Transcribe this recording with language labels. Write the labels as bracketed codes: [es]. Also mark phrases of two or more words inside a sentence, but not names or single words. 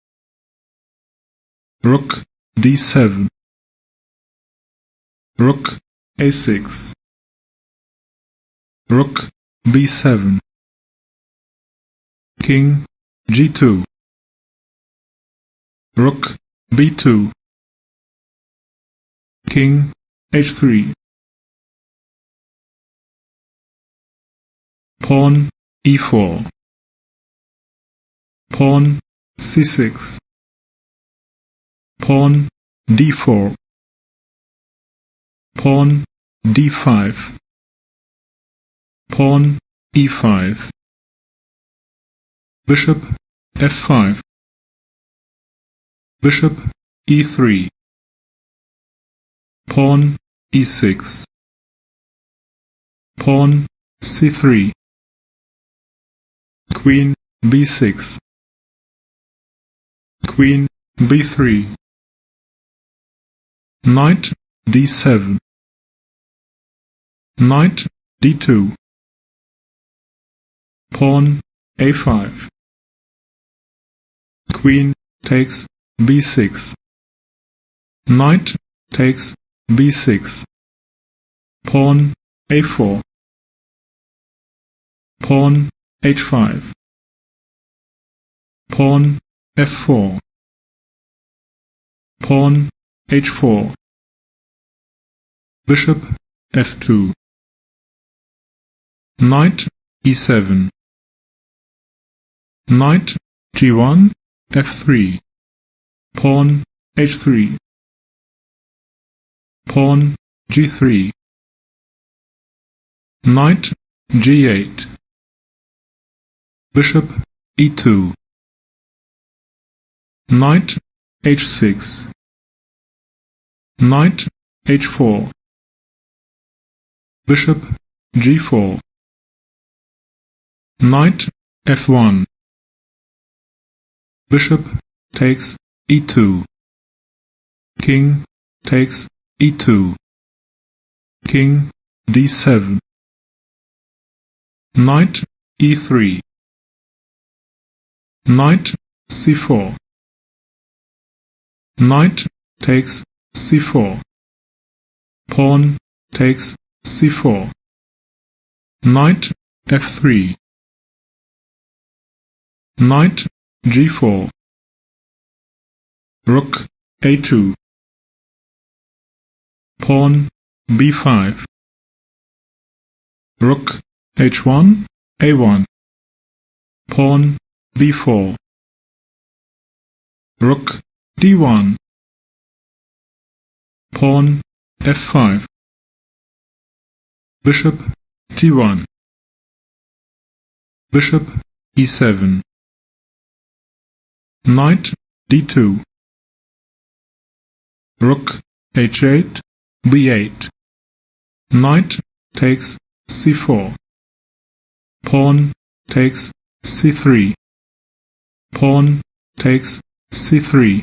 [en] Rook d7. Rook a6. Rook b7. King g2. Rook b2. King h3. Pawn e4. Pawn c6. Pawn d4. Pawn d5. Pawn e5. Bishop f5. Bishop e3. Pawn e6. Pawn c3. Queen b6. Queen b3. Knight d7. Knight d2. Pawn a5. Queen takes b6. Knight takes b6. Pawn a4. Pawn h5. Pawn f4. Pawn h4. Bishop f2. Knight e7. Knight g1 f3. Pawn h3. Pawn g3. Knight g8. Bishop e2. Knight h6. Knight h4. Bishop g4. Knight f1. Bishop takes e2. King takes e2. King d7. Knight e3. Knight c4. Knight takes c4. Pawn takes c4. Knight f3. Knight g4. Rook a2. Pawn b5. Rook h1 a1. Pawn b4. Rook d1. Pawn f5. Bishop g1. Bishop e7. Knight d2. Rook h8 b8. Knight takes c4. Pawn takes c3. Pawn takes c3.